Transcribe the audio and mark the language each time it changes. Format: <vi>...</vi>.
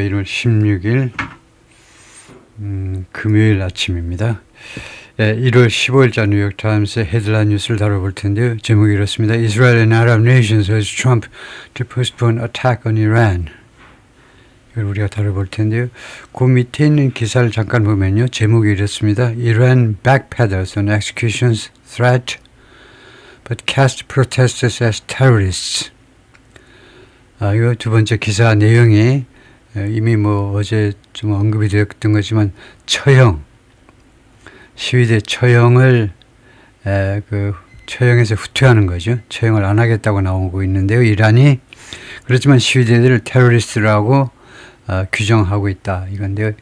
<ko>1월 16일 금요일 아침입니다. 예, 1월 15일자 뉴욕타임스의 헤드라인 뉴스를 다뤄볼 텐데요. 제목이 이렇습니다.</ko> <en>Israel and Arab nations urge Trump to postpone attack on Iran.</en> <ko>이걸 우리가 다뤄볼 텐데요. 그 밑에 있는 기사를 잠깐 보면요. 제목이 이렇습니다.</ko> <en>Iran backpedals on executions threat but cast protesters as terrorists.</en> <ko>이거 두 번째 기사 내용이 이미 어제 좀 언급이 되었던 거지만 시위대 처형을 처형에서 후퇴하는 거죠. 처형을 안 하겠다고 나오고 있는데요. 이란이 그렇지만 시위대들을 테러리스트라고 규정하고 있다 이건데요.</ko>